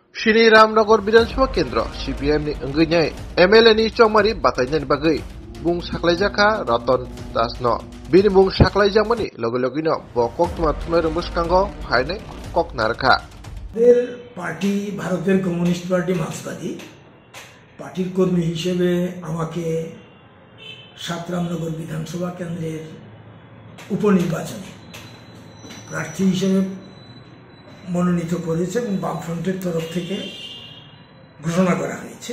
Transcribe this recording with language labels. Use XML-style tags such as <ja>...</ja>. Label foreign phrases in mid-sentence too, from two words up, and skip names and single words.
<trp>Shini Ramnagar</trp> <bn>বিধানসভা কেন্দ্র</bn> <trp>CPM ni Engganyai MLA ni Chongmari Batainani Bagai Bung Saklaijaka Ratan Dasno Bini Bung Saklaijamani Logologino Bokok Tumatuma Rumuskango Haine Kok Narka</trp> <bn>পার্টি ভারতের কমিউনিস্ট পার্টি মার্ক্সবাদী পার্টির কর্মী হিসেবে আমাকে ৭ রামনগর বিধানসভা কেন্দ্রের উপনির্বাচনে প্রার্থী হিসেবে মনোনীত করেছে এবং বামফ্রন্টের তরফ থেকে ঘোষণা করা হয়েছে।</bn>